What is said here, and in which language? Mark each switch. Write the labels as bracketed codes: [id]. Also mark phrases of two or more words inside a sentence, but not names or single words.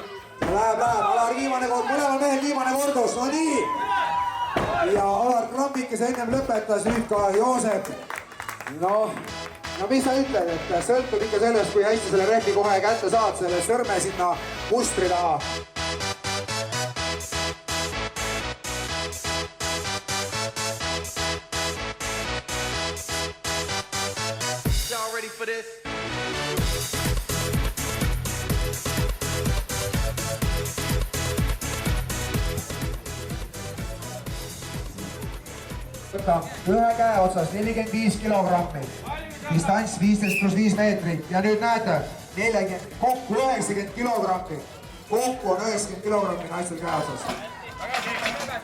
[et] Läheb, Alar viimane kord, mõlemal mehel viimane kordus, no nii! Ja Alar Krampik, kes ennem lõpetas, nüüd ka Joosep. No mis sa ütled, et sõltub ikka sellest, kui hästi selle rehvi kohe kätte saad, selle sõrme sinna mustri taha. [en] Y'all ready for this? [et] Võta ühe käe otsas 45 kilogrammi, distants 15+5 meetrit ja nüüd näete, kokku 90 kilogrammi, kokku on 90 kilogrammi naistel käe otsas.